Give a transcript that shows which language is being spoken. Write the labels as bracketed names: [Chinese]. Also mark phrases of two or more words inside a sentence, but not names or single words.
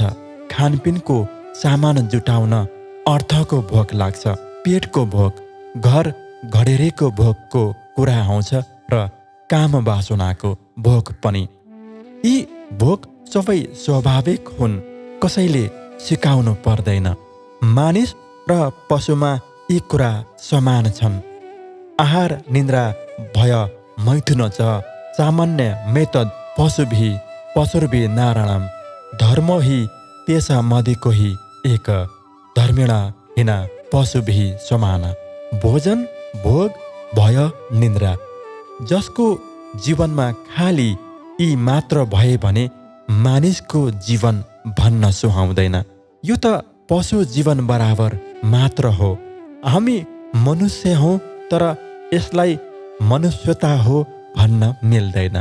[Nepali] खानपिनको सामान जुटाउन अर्थको भोक लाग्छ, पेटको भोक, घर घडेरीको भोकको कुरा आउँछ र काम वासनाको भोक पनि। यी भोक सबै स्वाभाविक हुन्, कसैले सिकाउनु पर्दैन। मानिस र पशुमा यी कुरा समान छन्। [Sanskrit] आहार निन्द्रा भय मैथुन च सामान्य मेतद पशुर्भि नारायणम धर्मो हि तेषा मदिको हि एक धर्मिण हिना पशुभि समान। [Nepali] भोजन, भोग, भय, निन्द्रा, जसको जीवनमा खाली यी मात्र भए भने मानिसको जीवन भन्न सुहाउँदैन। यो त पशु जीवन बराबर मात्र हो। हामी मनुष्य हौँ, तर यसलाई मनुष्यता हो भन्न मिल्दैन।